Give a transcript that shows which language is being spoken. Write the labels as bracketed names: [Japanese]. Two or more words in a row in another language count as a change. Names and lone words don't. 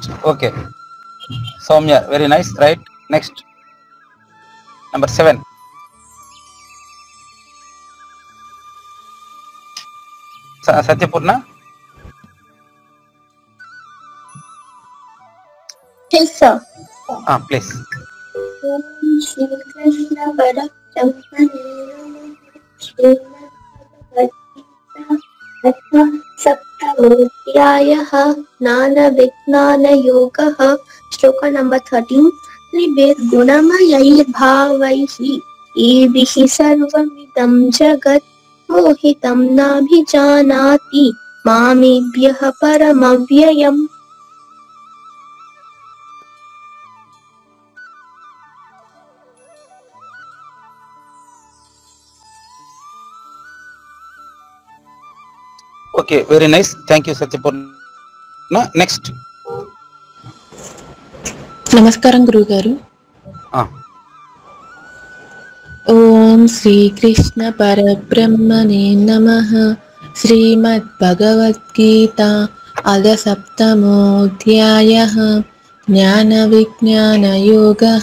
[English] Okay Saumya, very nice, right. Next number 7. సత్యపూర్ణ. ప్లీజ్. శ్రీకృష్ణ [Sanskrit] सप्तमोऽध्यायः ज्ञानविज्ञानयोगः. [Hindi] श्लोक नंबर 13. [Sanskrit] त्रिभिर्गुणमयैर्भावैः एभिः सर्वमिदं जगत् मोहितं नाभिजानाति मामेभ्यः परमव्ययम्. [English] Okay, very nice, thank you Satyapurna. Next. [Telugu] నమస్కారం గురుగారు. [Sanskrit] ఓం శ్రీకృష్ణ పరబ్రహ్మణే నమః. శ్రీమద్ భగవద్గీత అథ సప్తమోऽధ్యాయः జ్ఞాన విజ్ఞాన యోగः.